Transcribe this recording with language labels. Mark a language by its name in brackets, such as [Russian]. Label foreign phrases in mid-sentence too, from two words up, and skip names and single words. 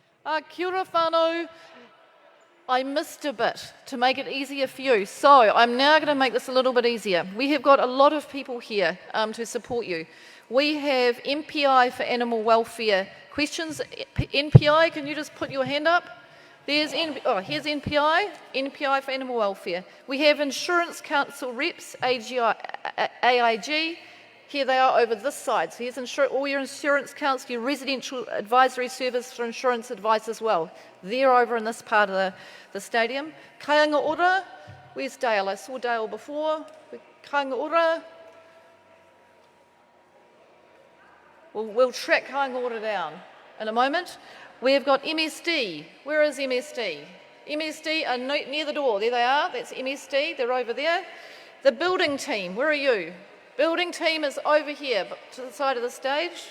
[Māori] Kia ora whānau. [English] I missed a bit to make it easier for you. So I'm now going to make this a little bit easier. We have got a lot of people here to support you. We have MPI for animal welfare questions. NPI, can you just put your hand up? Here's NPI, NPI for animal welfare. We have Insurance Council reps, AIG. Here they are over this side. So here's all your Insurance Council, your residential advisory service for insurance advice as well. They're over in this part of the stadium. Kāinga ora, where's Dale? I saw Dale before. Kāinga ora. We'll track Kāinga ora down in a moment. We've got MSD. Where is MSD? MSD are near the door. There they are. That's MSD. They're over there. The building team, where are you? Building team is over here, to the side of the stage.